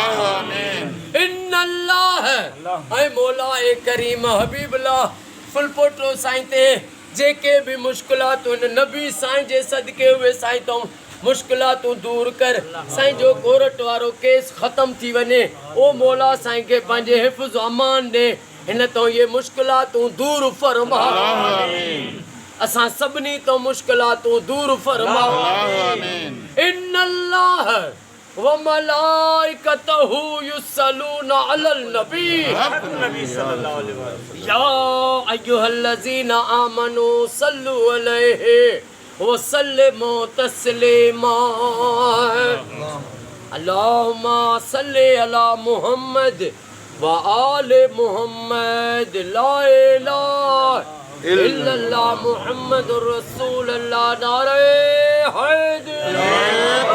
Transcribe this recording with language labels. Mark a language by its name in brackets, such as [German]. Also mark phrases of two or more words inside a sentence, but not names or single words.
[Sindhi] इन्नल्लाह ऐं मौला ए करीम हबीबुल्लाह फुलपोटो साईं ते जेके बि मुश्किलातूं नबी साईं जे सदके उहे साईं तो मुश्किलातूं दूर कर साईं जो कोर्ट वारो केस ख़त्म थी वञे ओ मौला साईं के पंहिंजे हिफ़्ज़ अमान ॾे हिन तो ये मुश्किलातूं दूर फरमा असां सभिनी तो मुश्किलातूं दूर फरमा [Arabic] إن الله وملائكته يصلون على النبي صلى الله عليه وسلم يا أيها الذين آمنوا صلوا عليه وسلموا تسليما اللهم صل على محمد وآل محمد لا إله إلا الله محمد رسول الله [Urdu] نعرۂ حیدر